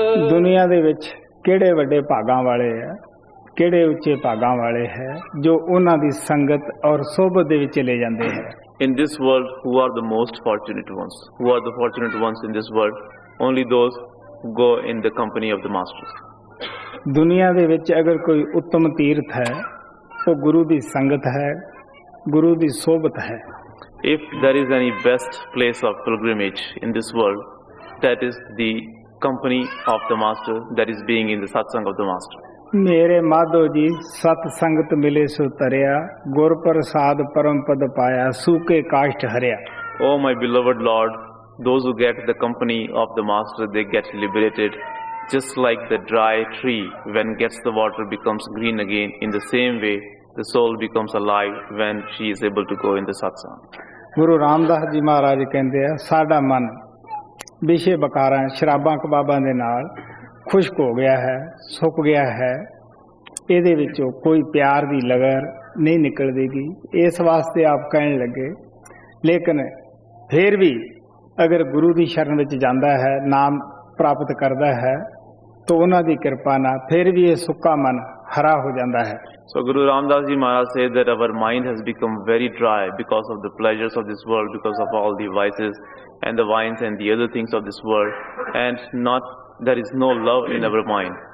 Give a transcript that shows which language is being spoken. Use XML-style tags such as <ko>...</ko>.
<pa>दुनिया दे विच ਕਿਹੜੇ ਵੱਡੇ ਭਾਗਾਂ ਵਾਲੇ ਹੈ, ਕਿਹੜੇ ਉੱਚੇ ਭਾਗਾਂ ਵਾਲੇ ਹੈ ਜੋ ਉਹਨਾਂ ਦੀ ਸੰਗਤ ਔਰ ਸੋਭਤ ਦੇ ਵਿੱਚ ਚਲੇ ਜਾਂਦੇ ਹੈ।</pa> <en>In this world, who are the most fortunate ones? Who are the fortunate ones in this world? Only those who go in the company of the masters.</en> <pa>ਦੁਨੀਆ ਦੇ ਵਿੱਚ ਅਗਰ ਕੋਈ ਉੱਤਮ ਤੀਰਥ ਹੈ, ਉਹ ਗੁਰੂ ਦੀ ਸੰਗਤ ਹੈ, ਗੁਰੂ ਦੀ ਸੋਭਤ ਹੈ।</pa> <en>If there is any best place of pilgrimage in this world, that is the company of the Master, that is being in the Satsang of the Master.</en> <pa>ਮੇਰੇ ਮਾਧੋ ਜੀ ਸਤ ਸੰਗਤ ਮਿਲੇ ਸੋ ਤਰਿਆ, ਗੁਰ ਪ੍ਰਸਾਦ ਪਰਮ ਪਦ ਪਾਇਆ, ਸੂਕੇ ਕਾਸ਼ਟ ਹਰਿਆ।</pa> <en>Oh my beloved Lord, those who get the company of the Master, they get liberated. Just like the dry tree, when gets the water, becomes green again. In the same way, the soul becomes alive when she is able to go in the satsang.</en> <pa>Guru Ramdas ji ਮਹਾਰਾਜ ਕਹਿੰਦੇ ਆ, ਸਾਡਾ ਮਨ ਵਿਸ਼ੇ ਬਕਾਰਾਂ ਸ਼ਰਾਬਾਂ ਕਬਾਬਾਂ ਦੇ ਨਾਲ ਖੁਸ਼ਕ ਹੋ ਗਿਆ ਹੈ, ਸੁੱਕ ਗਿਆ ਹੈ, ਇਹਦੇ ਵਿੱਚੋਂ ਕੋਈ ਪਿਆਰ ਦੀ ਲਗਰ ਨਹੀਂ ਨਿਕਲਦੀਗੀ। ਇਸ ਵਾਸਤੇ ਆਪ ਕਹਿਣ ਲੱਗੇ, ਲੇਕਿਨ ਫਿਰ ਵੀ ਅਗਰ ਗੁਰੂ ਦੀ ਸ਼ਰਨ ਵਿੱਚ ਜਾਂਦਾ ਹੈ, ਨਾਮ ਪ੍ਰਾਪਤ ਕਰਦਾ ਹੈ, ਤਾਂ ਉਹਨਾਂ ਦੀ ਕਿਰਪਾ ਨਾਲ ਫਿਰ ਵੀ ਇਹ ਸੁੱਕਾ ਮਨ ਹਰਾ ਹੋ ਜਾਂਦਾ ਹੈ।</pa> <en>So Guru Ramdas Ji Maharaj said that our mind has become very dry because of the pleasures of this world, because of all the vices and the wines and the other things of this world, and there is no love in our mind.</en>